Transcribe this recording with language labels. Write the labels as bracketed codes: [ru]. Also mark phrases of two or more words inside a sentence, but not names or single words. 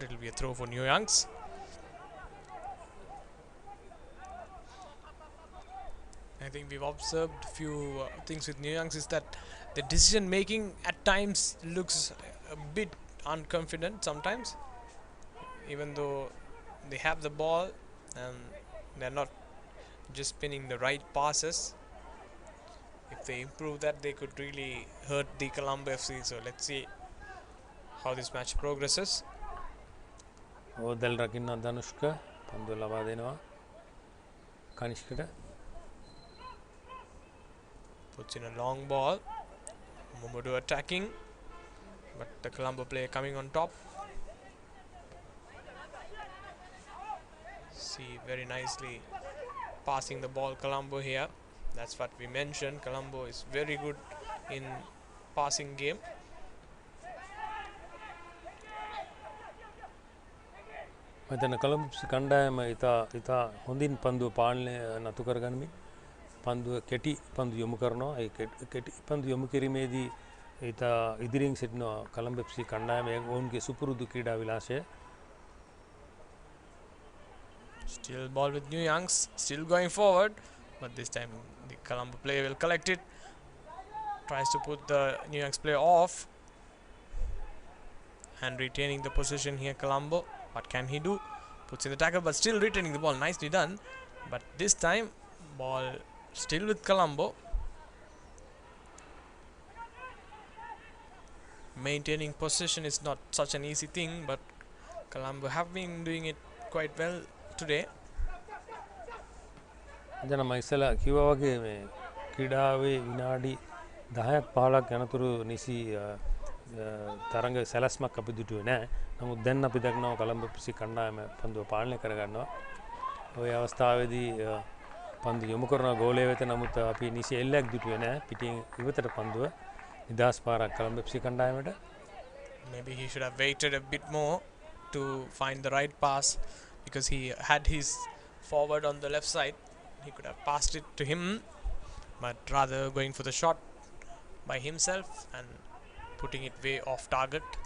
[en] It will be a throw for New Youngs. I think we've observed a few things with New Youngs is that the decision making at times looks a bit unconfident sometimes, even though they have the ball and they're not just spinning the right passes. If they improve that, they could really hurt the Colombo FC. So let's see how this match progresses. [si] ඕදල් රකින්න ධනුෂ්ක පන්දුව ලබා දෙනවා කනිෂ්කට. [en] Puts in a long ball. Momodu attacking, but the Colombo player coming on top. See, very nicely passing the ball Colombo here. That's what we mentioned. Colombo is very good in passing game. [si] මෙතන කොළඹ කණ්ඩායම ඉතා හොඳින් පන්දුව පාලනය නතු කරගනිමින් පන්දුව කෙටි පන්දු යොමු කරනවා. ඒ කෙටි පන්දු යොමු කිරීමේදී ඉතා ඉදිරියෙන් සිටිනවා කොළඹ FC කණ්ඩායම. ඔවුන්ගේ සුපුරුදු ක්‍රීඩා විලාසය. [en] Still ball with New Youngs, still going forward, but this time the Colombo player will collect it. Tries to put the New Youngs player off and retaining the position here Colombo. What can he do? Puts in the tackle but still retaining the ball. Nicely done. But this time ball still with Colombo. Maintaining position is not such an easy thing, but Colombo have been doing it quite well today. [si] දැන් මම ඉස්සලා කිව්වා වගේ මේ ක්‍රීඩාවේ විනාඩි 10ක් 15ක් යනතුරු නිසි තරඟ සැලැස්මක් අපි දුටුවේ නැහැ. නමුත් දැන් අපි දක්නවා කොළඹ FC කණ්ඩායම පන්දුව පාලනය කරගන්නවා. ওই අවස්ථාවේදී පන්දු යොමු කරන ගෝලය වෙත නමුත් අපි නිසි එල්ලයක් දුටුවේ නැහැ. පිටින් ඉවතට පන්දුව නිදහස් පාරක් කොළඹ FC කණ්ඩායමට. [en] Maybe he should have waited a bit more to find the right pass, because he had his forward on the left side. He could have passed it to him, but rather going for the shot by himself and putting it way off target.